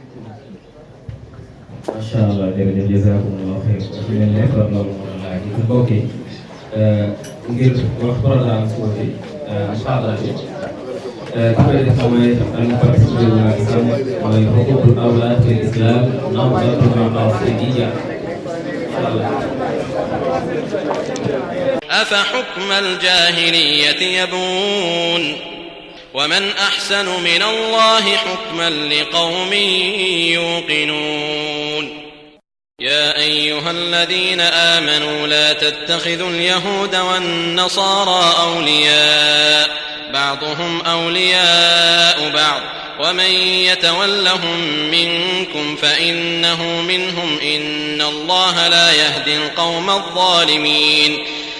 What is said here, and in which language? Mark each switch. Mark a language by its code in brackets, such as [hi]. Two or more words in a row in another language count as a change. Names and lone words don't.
[ar] ما شاء الله [wo] jërëjëf [ar] جزاكم الله خير [wo] su mel ne kon loolu moo doon laaj yi mbokk yi ngir wax programme suufi muhaadara bi ki koy def mooy al-mufassir mooy [ar] حقوق الأولاد في الإسلام نوبة مقاصدية أفحكم الجاهلية يبغون ومن أحسن من الله حكما لقوم يوقنون يا أيها الذين آمنوا لا تتخذوا اليهود والنصارى أولياء بعضهم أولياء بعض ومن يتولهم منكم فإنه منهم إن الله لا يهدي القوم الظالمين